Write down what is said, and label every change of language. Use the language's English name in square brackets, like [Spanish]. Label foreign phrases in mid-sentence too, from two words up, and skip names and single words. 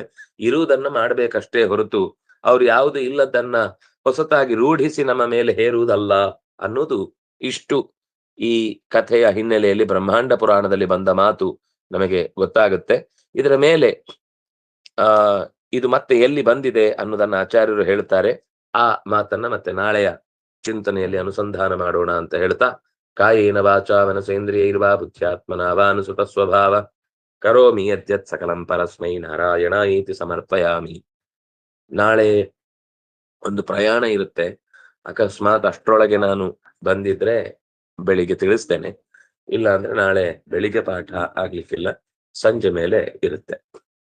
[Kannada] ಇರುವುದನ್ನ ಮಾಡ್ಬೇಕಷ್ಟೇ ಹೊರತು ಅವ್ರು ಯಾವುದು ಇಲ್ಲದನ್ನ ಹೊಸತಾಗಿ ರೂಢಿಸಿ ನಮ್ಮ ಮೇಲೆ ಹೇರುವುದಲ್ಲ ಅನ್ನೋದು ಇಷ್ಟು ಈ ಕಥೆಯ ಹಿನ್ನೆಲೆಯಲ್ಲಿ ಬ್ರಹ್ಮಾಂಡ ಪುರಾಣದಲ್ಲಿ ಬಂದ ಮಾತು ನಮಗೆ ಗೊತ್ತಾಗುತ್ತೆ. ಇದರ ಮೇಲೆ ಇದು ಮತ್ತೆ ಎಲ್ಲಿ ಬಂದಿದೆ ಅನ್ನೋದನ್ನ ಆಚಾರ್ಯರು ಹೇಳ್ತಾರೆ. ಆ ಮಾತನ್ನ ಮತ್ತೆ ನಾಳೆಯ ಚಿಂತನೆಯಲ್ಲಿ ಅನುಸಂಧಾನ ಮಾಡೋಣ ಅಂತ ಹೇಳ್ತಾ, [Sanskrit] ಕಾಯೇನ ವಾಚಾ ಮನಸೇಂದ್ರಿಯೈರ್ವಾ ಬುದ್ಧ್ಯಾತ್ಮನಾ ವಾ ಅನುಸೃತ ಸ್ವಭಾವ ಕರೋಮಿ ಯದ್ಯತ್ ಸಕಲಂ ಪರಸ್ಮೈ ನಾರಾಯಣಾಯೇತಿ ಸಮರ್ಪಯಾಮಿ. [Kannada] ನಾಳೆ ಒಂದು ಪ್ರಯಾಣ ಇರುತ್ತೆ, ಅಕಸ್ಮಾತ್ ಅಷ್ಟ್ರೊಳಗೆ ನಾನು ಬಂದಿದ್ರೆ ಬೆಳಿಗ್ಗೆ ತಿಳಿಸ್ತೇನೆ, ಇಲ್ಲ ಅಂದ್ರೆ ನಾಳೆ ಬೆಳಿಗ್ಗೆ ಪಾಠ ಆಗ್ಲಿಕ್ಕಿಲ್ಲ, ಸಂಜೆ ಮೇಲೆ ಇರುತ್ತೆ.